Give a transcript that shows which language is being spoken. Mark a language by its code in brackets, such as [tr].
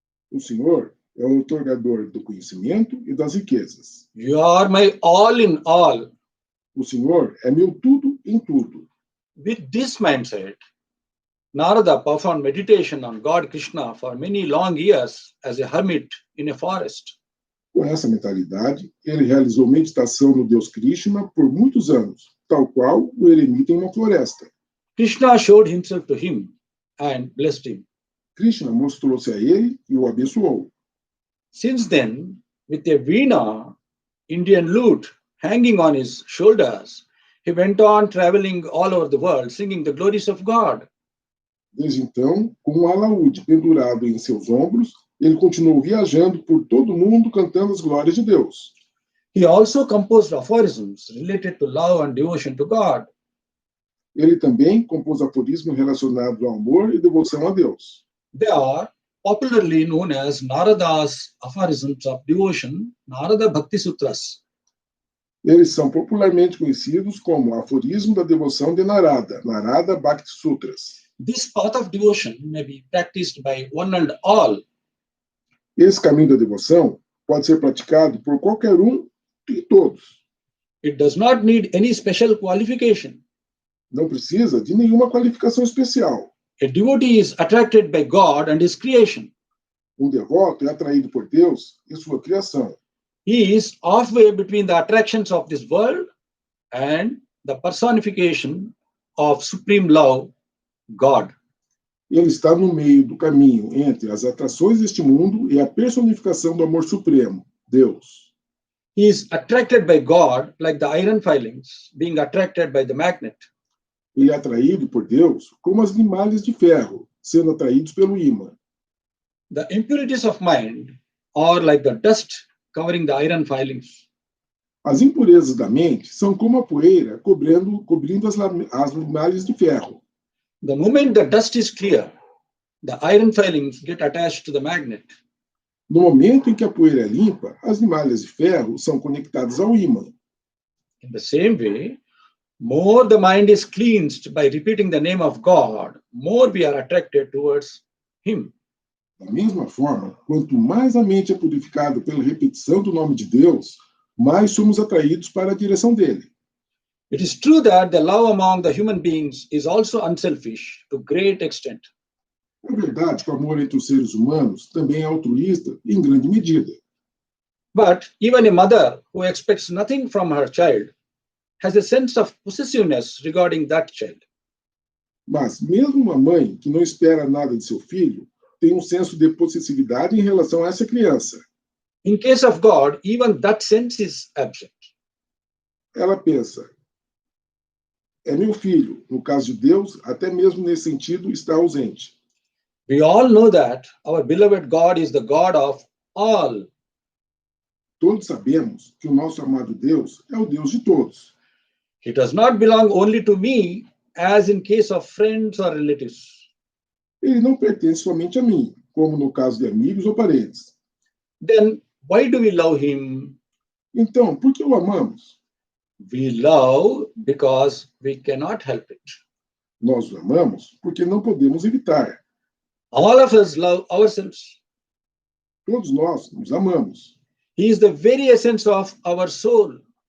[pt] O Senhor é o outorgador do conhecimento e das riquezas. [en] You are my all in all. [pt] O Senhor é meu tudo em tudo." [en] With this mindset, Narada performed meditation on God Krishna for many long years as a hermit in a forest. [pt] Com essa mentalidade, ele realizou meditação no Deus Krishna por muitos anos, tal qual o eremita em uma floresta. [en] Krishna showed himself to him and blessed him. [pt] Krishna mostrou-se a ele e o abençoou. [en] Since then, with a veena, Indian lute, hanging on his shoulders, he went on traveling all over the world, singing the glories of God. [pt] Desde então, com um alaúde pendurado em seus ombros, ele continuou viajando por todo o mundo cantando as glórias de Deus. [en] He also composed aphorisms related to love and devotion to God. [pt] Ele também compôs aforismos relacionados ao amor e devoção a Deus. [en] They are popularly known as Narada's aphorisms of devotion, Narada Bhakti Sutras. [pt] Eles são popularmente conhecidos como aforismo da devoção de Narada, Narada Bhakti Sutras. [en] This path of devotion may be practiced by one and all. [pt] Esse caminho da devoção pode ser praticado por qualquer um e todos. [en] It does not need any special qualification. [pt] Não precisa de nenhuma qualificação especial. [en] A devotee is attracted by God and his creation. [pt] Um devoto é atraído por Deus e sua criação. [en] He is halfway between the attractions of this world and the personification of supreme love, God. [pt] Ele está no meio do caminho entre as atrações deste mundo e a personificação do amor supremo, Deus. [en] He is attracted by God like the iron filings being attracted by the magnet. [pt] Ele é atraído por Deus como as limalhas de ferro, sendo atraídos pelo ímã. [en] The impurities of mind are like the dust covering the iron filings. [pt] As impurezas da mente são como a poeira cobrindo as limalhas de ferro. [en] The moment the dust is clear, the iron filings get attached to the magnet. [pt] No momento em que a poeira é limpa, as limalhas de ferro são conectadas ao ímã. [en] In the same way, more the mind is cleansed by repeating the name of God, more we are attracted towards Him. [pt] Da mesma forma, quanto mais a mente é purificada pela repetição do nome de Deus, mais somos atraídos para a direção dele. [en] It is true that the love among the human beings is also unselfish to great extent. [pt] É verdade que o amor entre os seres humanos também é altruísta em grande medida. [en] But even a mother who expects nothing from her child has a sense of possessiveness regarding that child. [pt] Mas mesmo uma mãe que não espera nada de seu filho tem um senso de possessividade em relação a essa criança. [en] In case of God, even that sense is absent. [pt] Ela pensa: é meu filho. No caso de Deus, até mesmo nesse sentido, está ausente. [en] We all know that our beloved God is the God of all. [pt] Todos sabemos que o nosso amado Deus é o Deus de todos. [en] He does not belong only to me, as in case of friends or relatives. [pt] Ele não pertence somente a mim, como no caso de amigos ou parentes. [en] Then why do we love him? [pt] Então, por que o amamos? [en] We love because we cannot help it. [pt] Nós o amamos porque não podemos evitar. [en] All of us love ourselves. [pt] Todos nós nos amamos. [en] He is the very essence of our soul.